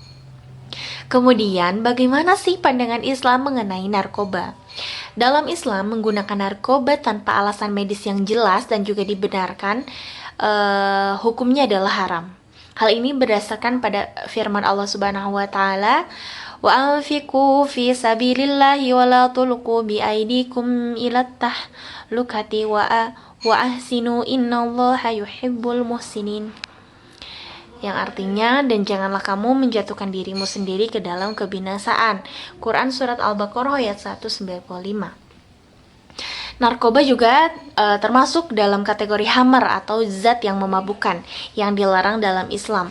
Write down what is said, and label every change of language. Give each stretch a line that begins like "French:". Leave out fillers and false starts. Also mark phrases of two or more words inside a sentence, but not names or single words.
Indonesian: Kemudian, bagaimana sih pandangan Islam mengenai narkoba? Dalam Islam, menggunakan narkoba tanpa alasan medis yang jelas dan juga dibenarkan, hukumnya adalah haram. Hal ini berdasarkan pada firman Allah
Arabic: سبحانه وتعالى وأنفقوا في سبيل الله ولا تلقوا بأيديكم إلى التهلكة وأحسنوا إن الله يحب المحسنين,
Indonesian: yang artinya, dan janganlah kamu menjatuhkan dirimu sendiri ke dalam kebinasaan. Quran Surat Al-Baqarah ayat 195. Narkoba juga termasuk dalam kategori hammer atau zat yang memabukkan yang dilarang dalam Islam.